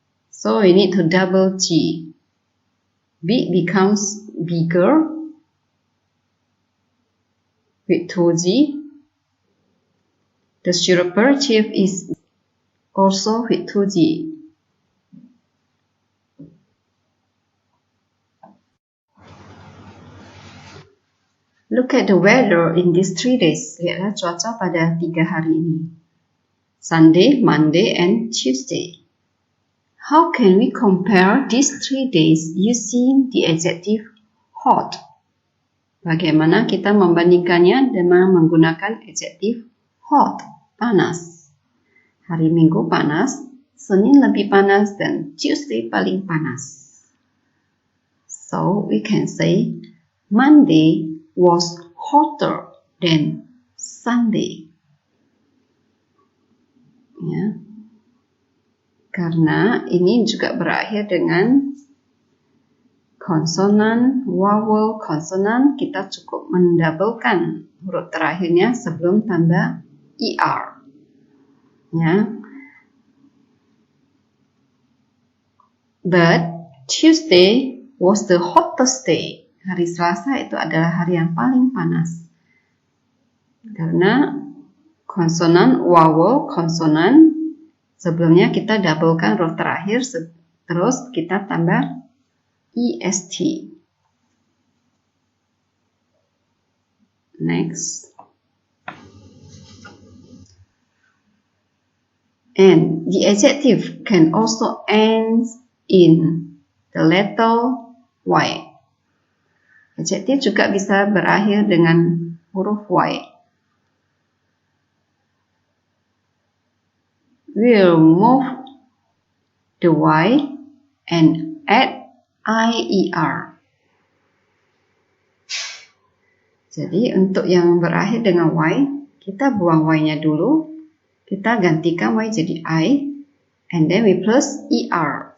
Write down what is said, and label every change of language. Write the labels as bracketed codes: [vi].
[en] So we need to double G. Big becomes bigger with 2G. The superative is also with 2G. Look at the weather in these 3 days. [id] Lihatlah cuaca pada 3 hari ini. [en] Sunday, Monday, and Tuesday. How can we compare these 3 days using the adjective hot? [id] Bagaimana kita membandingkannya dengan menggunakan adjektif hot, panas. Hari Minggu panas, Senin lebih panas, dan Tuesday paling panas. [en] So we can say Monday was hotter than Sunday. [id] Ya. Karena ini juga berakhir dengan konsonan, vowel, konsonan, kita cukup mendoublekan huruf terakhirnya sebelum tambah ER. Ya. [en] But Tuesday was the hottest day. [id] Hari Selasa itu adalah hari yang paling panas. Karena konsonan, vowel, konsonan, sebelumnya kita doublekan huruf terakhir, terus kita tambah EST. [en] Next. And the adjective can also end in the letter Y. [id] Adjektif juga bisa berakhir dengan huruf Y. [en] We'll remove the Y and add IER. [id] Jadi untuk yang berakhir dengan Y, kita buang Y-nya dulu, kita gantikan Y jadi I, [en] and then we plus ER.